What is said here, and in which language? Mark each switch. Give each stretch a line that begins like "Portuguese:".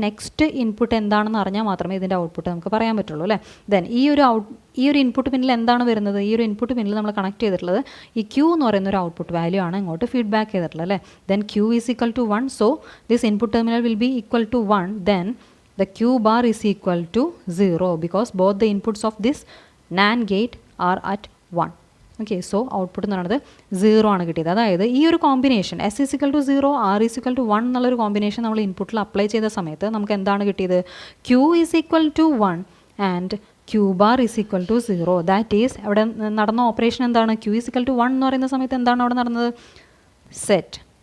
Malayalam: Next input എന്താണെന്ന് അറിഞ്ഞാൽ മാത്രമേ ഇതിൻ്റെ ഔട്ട്പുട്ട് നമുക്ക് പറയാൻ പറ്റുള്ളൂ അല്ലേ. ദെൻ ഈ ഒരു ഇൻപുട്ട് പിന്നിൽ എന്താണ് വരുന്നത്? ഈ ഒരു ഇൻപുട്ട് പിന്നിൽ നമ്മൾ കണക്ട് ചെയ്തിട്ടുള്ളത് ഈ ക്യൂ എന്ന് പറയുന്ന ഒരു ഔട്ട്പുട്ട് വാല്യൂ ആണ് ഇങ്ങോട്ട് ഫീഡ്ബാക്ക് ചെയ്തിട്ടുള്ളത് അല്ലേ.
English: Then Q is equal to 1. So this input terminal will be equal to 1. Then the Q bar is equal to 0 because both the inputs of this NAND gate are at 1.
Malayalam: Okay, so output എന്ന് പറയുന്നത് 0 ആണ് കിട്ടിയത്. അതായത് ഈ ഒരു combination
English: S is equal to 0 R is equal to 1
Malayalam: എന്നുള്ളൊരു combination നമ്മൾ ഇൻപുട്ടിൽ അപ്ലൈ ചെയ്ത സമയത്ത് നമുക്ക് എന്താണ് കിട്ടിയത്?
English: Q is equal to 1 and Q bar is equal to 0. That is
Malayalam: അവിടെ നടന്ന ഓപ്പറേഷൻ എന്താണ്? Q ഈസ് ഈക്വൽ ടു 1 എന്ന് പറയുന്ന സമയത്ത് എന്താണ് അവിടെ നടന്നത്? സെറ്റ്.